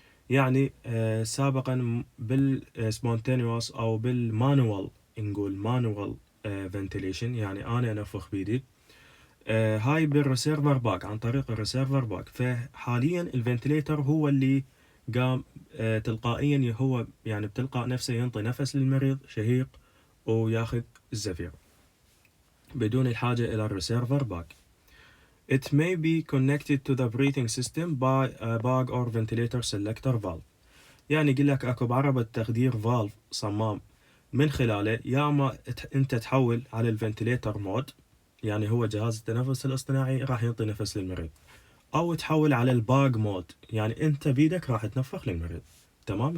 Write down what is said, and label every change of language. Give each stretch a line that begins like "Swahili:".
Arabic: يعني سابقا بالسبونتينيوس أو بالمانوال، نقول مانوال ventilation، يعني أنا أنفخ بيدي، هاي بالريسيرفر باك، عن طريق الريسيرفر باك. فحاليا الفنتليتر هو اللي قام تلقائيا، هو يعني بتلقاء نفسه ينطي نفس للمريض شهيق وياخذ الزفير بدون الحاجة إلى الريسيرفر باك.
English: It may be connected to the breathing system by a bag or ventilator selector valve.
Arabic: يعني يقول لك اكو بعربة تخدير فالف صمام من خلاله يا اما انت تحول على الفنتليتر مود، يعني هو جهاز التنفس الاصطناعي راح ينطي نفس للمريض، او تحول على الباج مود، يعني انت بيدك راح تنفخ للمريض. تمام.